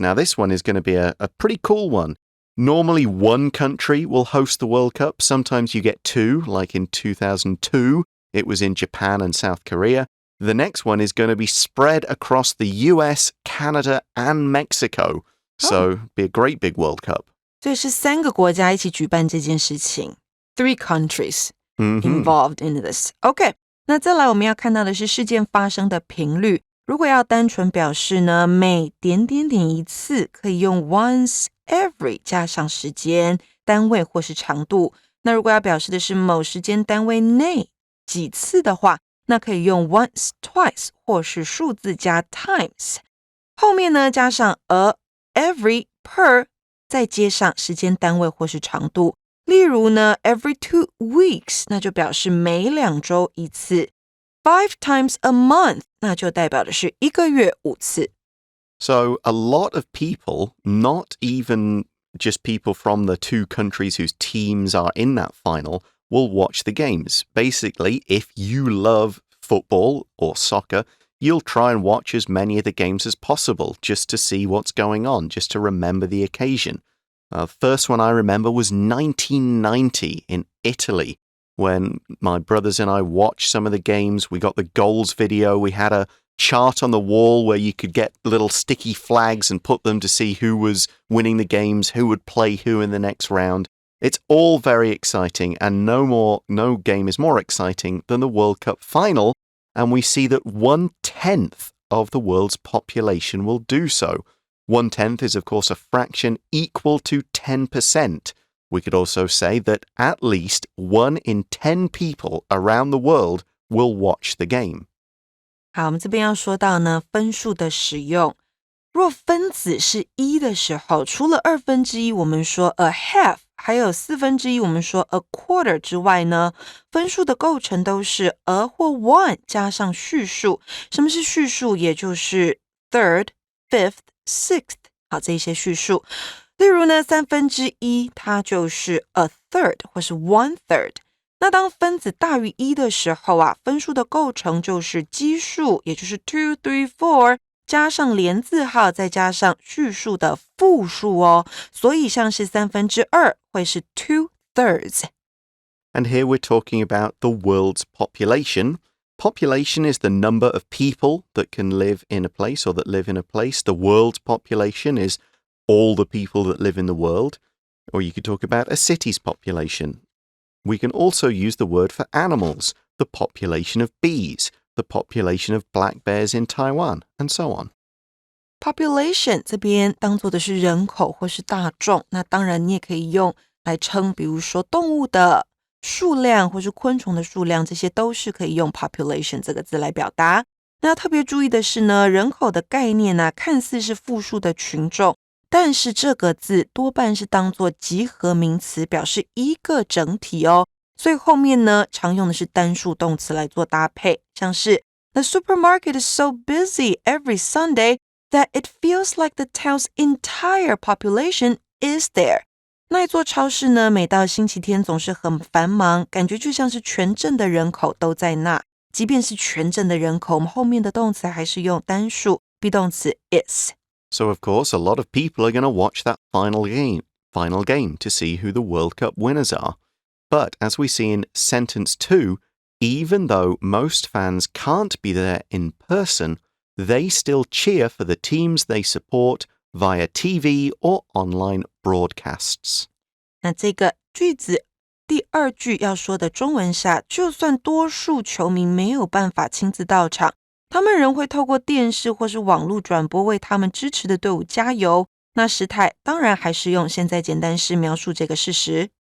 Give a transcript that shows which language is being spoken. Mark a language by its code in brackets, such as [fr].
[en] Now, this one is going to be a pretty cool one. Normally, one country will host the World Cup. Sometimes you get 2, like in 2002. It was in Japan and South Korea. The next one is going to be spread across the US, Canada, and Mexico. So, be a great big World Cup. [zh] 所以是3个国家一起举办这件事情。 [en] 3 countries involved in this. [zh] OK, 那再来我们要看到的是事件发生的频率。如果要单纯表示呢，每点点点一次，可以用 once every 加上时间、单位或是长度。那如果要表示的是某时间单位内几次的话，那可以用 once, twice 或是数字加 times。后面呢加上 a, every, per， 再接上时间单位或是长度。例如呢 every 2 weeks， 那就表示每2周一次。5 times a month， 那就代表的是1个月5次。 [en] So a lot of people, not even just people from the two countries whose teams are in that final, will watch the games. Basically, if you love football or soccer, you'll try and watch as many of the games as possible just to see what's going on, just to remember the occasion. First one I remember was 1990 in Italy, when my brothers and I watched some of the games. We got the goals video. We had a chart on the wall where you could get little sticky flags and put them to see who was winning the games, who would play who in the next round. It's all very exciting, and no game is more exciting than the World Cup final, and we see that 1/10 of the world's population will do so. 1/10 is, of course, a fraction equal to 10%. We could also say that at least 1 in 10 people around the world will watch the game. [zh] 好，我们这边要说到呢，分数的使用。若分子是1的时候，除了1/2我们说 a half， 还有1/4我们说 a quarter 之外呢，分数的构成都是 a 或 one 加上序数。什么是序数？也就是 third, fifth, sixth， 好，这些序数。例如呢，1/3它就是 a third 或是 1/3。那当分子大于1的时候啊，分数的构成就是基数，也就是 2, 3, 4加上连字号，再加上序数的复数哦。所以像是2/3会是 2/3. [en] And here we're talking about the world's population. Population is the number of people that can live in a place or that live in a place. The world's population is all the people that live in the world. Or you could talk about a city's population. We can also use the word for animals, the population of bees, the population of black bears in Taiwan, and so on. [zh] Population 这边当作的是人口或是大众，那当然你也可以用来称，比如说动物的数量或是昆虫的数量，这些都是可以用 population 这个字来表达。那要特别注意的是呢，人口的概念啊，看似是复数的群众，但是这个字多半是当作集合名词，表示一个整体哦。所以后面呢，常用的是单数动词来做搭配，像是 [en] The supermarket is so busy every Sunday that it feels like the town's entire population is there. [zh] 那一座超市呢，每到星期天总是很繁忙，感觉就像是全镇的人口都在那。即便是全镇的人口，我们后面的动词还是用单数 be 动词 is. [en] So, of course, a lot of people are going to watch that final game to see who the World Cup winners are. But as we see in sentence 2, even though most fans can't be there in person, they still cheer for the teams they support via TV or online broadcasts. [zh] 那这个句子第二句要说的中文是就算多数球迷没有办法亲自到场，他们仍会透过电视或是网络转播为他们支持的队伍加油。那时态当然还是用现在简单式描述这个事实。